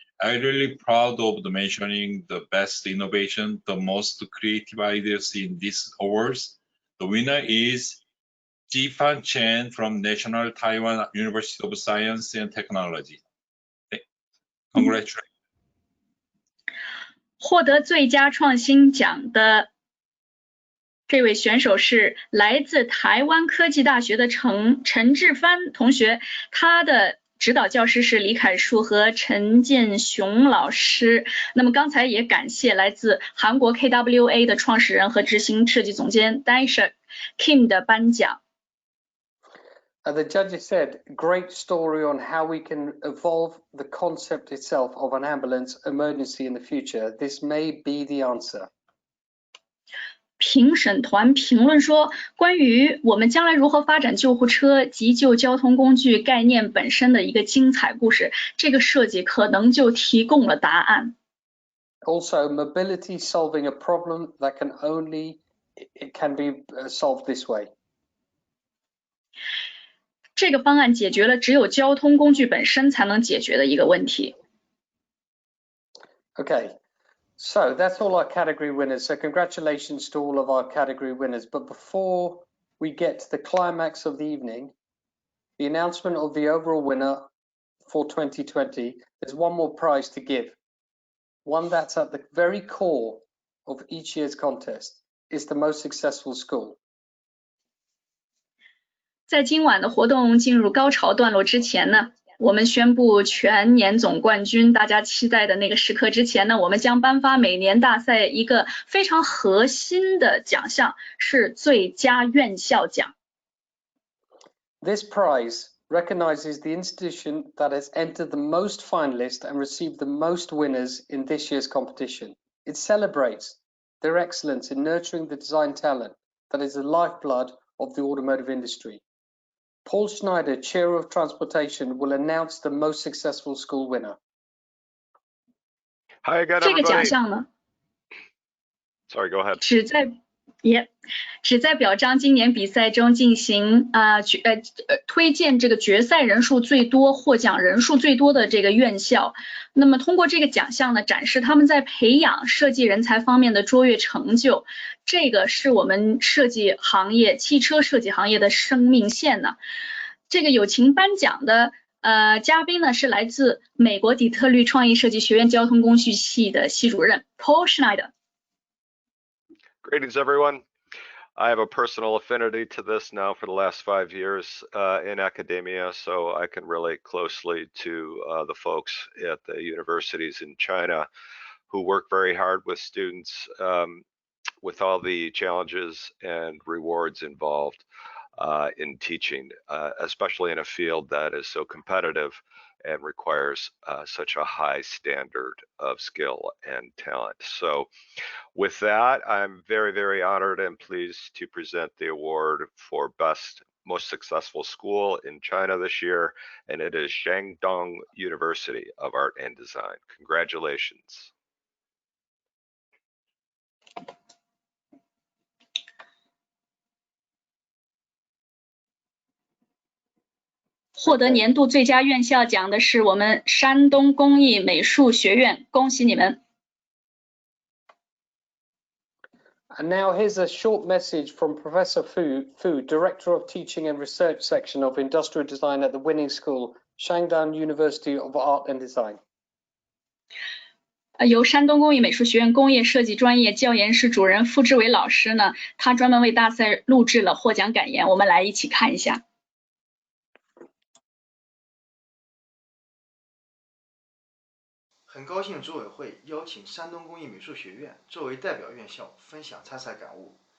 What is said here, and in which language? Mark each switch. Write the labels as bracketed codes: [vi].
[en] I'm really proud of the mentioning the best innovation, the most creative ideas in these awards. The winner is Jifan Chen from National Taiwan University of Science and Technology. Congratulations. [zh] 获得最佳创新奖的这位选手是来自台湾科技大学的陈志帆同学，他的指导教师是李凯树和陈建雄老师。那么刚才也感谢来自韩国 KWA 的创始人和执行设计总监 Daishik Kim 的颁奖。 [en] The judges said, great story on how we can evolve the concept itself of an ambulance emergency in the future. This may be the answer. [zh] 评审团评论说，关于我们将来如何发展救护车、急救交通工具概念本身的一个精彩故事，这个设计可能就提供了答案。 [en] Also, mobility solving a problem that it can be solved this way. [zh] 这个方案解决了只有交通工具本身才能解决的一个问题。 [en] Okay. So that's all our category winners. So congratulations to all of our category winners. But before we get to the climax of the evening, the announcement of the overall winner for 2020, there's one more prize to give. One that's at the very core of each year's contest. It's the most successful school. [zh] 在今晚的活动进入高潮段落之前呢，我们宣布全年总冠军，大家期待的那个时刻之前呢，我们将颁发每年大赛一个非常核心的奖项，是最佳院校奖。 [en] This prize recognizes the institution that has entered the most finalists and received the most winners in this year's competition. It celebrates their excellence in nurturing the design talent that is the lifeblood of the automotive industry. Paul Schneider, Chair of Transportation, will announce the most successful school winner. Hi again, everybody. [zh] 这个奖项呢 [en] Sorry, go ahead. [zh] 旨在表彰今年比赛中进行推荐这个决赛人数最多、获奖人数最多的这个院校。那么通过这个奖项呢，展示他们在培养设计人才方面的卓越成就。这个是我们设计行业、汽车设计行业的生命线呢。这个有请颁奖的嘉宾呢是来自美国底特律创意设计学院交通工具系的系主任 Paul Schneider。 [en] Greetings, everyone. I have a personal affinity to this now for the last 5 years in academia, so I can relate closely to the folks at the universities in China who work very hard with students with all the challenges and rewards involved in teaching, especially in a field that is so competitive and requires such a high standard of skill and talent. So with that, I'm very, very honored and pleased to present the award for Best Most Successful School in China this year, and it is Shandong University of Art and Design. Congratulations. [zh] 获得年度最佳院校奖的是我们山东工艺美术学院，恭喜你们！ [en] And now here's a short message from Professor Fu, Director of Teaching and Research Section of Industrial Design at the Winning School, Shandong University of Art and Design. [zh] 由山东工艺美术学院工业设计专业教研室主任傅志伟老师呢，他专门为大赛录制了获奖感言，我们来一起看一下。很高兴组委会邀请山东工艺美术学院作为代表院校分享参赛感悟。